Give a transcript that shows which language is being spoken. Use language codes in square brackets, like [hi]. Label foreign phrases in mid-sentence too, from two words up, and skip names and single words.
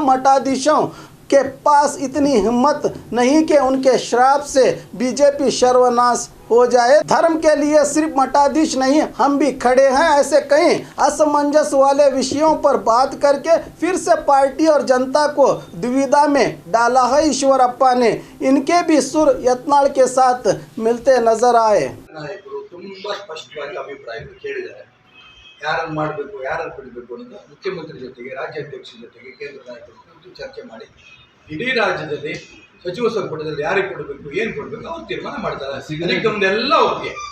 [hi] मठाधीशों के पास इतनी हिम्मत नहीं कि उनके श्राप से बीजेपी सर्वनाश हो जाए। धर्म के लिए सिर्फ मठाधीश नहीं, हम भी खड़े हैं। ऐसे कई असमंजस वाले विषयों पर बात करके फिर से पार्टी और जनता को दुविधा में डाला है। ईश्वरप्पा ने इनके भी सुर यत्नाल के साथ मिलते नजर आए। [kn] ನಾಯಕರು ತುಂಬಾ ಸ್ಪಷ್ಟವಾಗಿ ಅಭಿಪ್ರಾಯ ಕೇಳಿದ್ದಾರೆ. ಯಾರನ್ನು ಮಾಡಬೇಕು, ಯಾರನ್ನು ಬಿಡಬೇಕು ಅಂತ ಮುಖ್ಯಮಂತ್ರಿ ಜೊತೆಗೆ, ರಾಜ್ಯಾಧ್ಯಕ್ಷರ ಜೊತೆಗೆ, ಕೇಂದ್ರ ನಾಯಕರ ಜೊತೆ ಚರ್ಚೆ ಮಾಡಿ ಇಡೀ ರಾಜ್ಯದಲ್ಲಿ ಸಚಿವ ಸಂಪುಟದಲ್ಲಿ ಯಾರಿಗೆ ಕೊಡಬೇಕು, ಏನು ಕೊಡಬೇಕು ಅವ್ರು ತೀರ್ಮಾನ ಮಾಡ್ತಾರೆ. ನಮ್ದೆಲ್ಲ ಒಪ್ಪಿಗೆ.